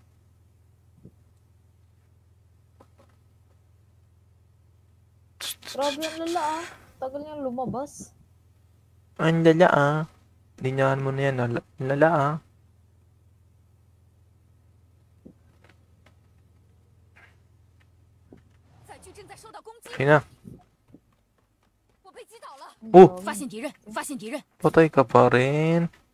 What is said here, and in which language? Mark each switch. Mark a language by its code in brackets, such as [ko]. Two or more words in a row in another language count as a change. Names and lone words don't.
[tl] Grabe ang lala ah. Tagal niyang lumabas. Ang lala ah. Linyahan mo na yan. Ang lala ah. Okay na. Oh! [zh] 发现敌人，发现敌人。 [tl] Patay ka pa rin.